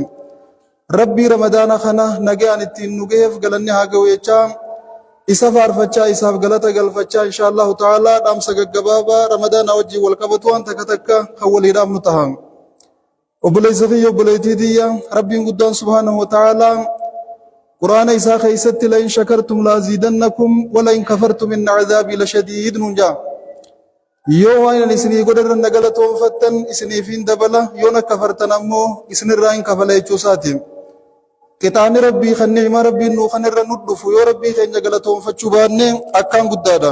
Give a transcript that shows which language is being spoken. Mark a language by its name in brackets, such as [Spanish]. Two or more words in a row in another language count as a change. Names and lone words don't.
[Oromo] Rabbii ramadaana kana nagayaan ittiin nu ga'eef galanni haa ga'u jechaa isa faarfachaa isaaf galata galfachaa [Arabic] إن شاء الله تعالى [Oromo] dhaamsa gaggabaabaa ramadaana wajjin wal qabatu waan takka takka kan waliidhaaf nu tahan. Obboleessa kiyya obboleettii tiyya rabbiin guddaan [Arabic] سبحانه وتعالى [Oromo] quraana isaa keessatti [Arabic] لئن شكرتم لأزيدنكم ولئن كفرتم إن عذابي لشديد [Oromo] nuun jaa. Yoo waan isinii godhan na galatoonfattan isiniif hin dabala, yoo na kafartan ammoo isinirraa hin kafala jechuusaati. Qixaanni rabbii kan ni'imaa rabbiin nuu kanirra nu dhufu yoo rabbii keenya galatoonfachuu baanne akkaan guddaadha.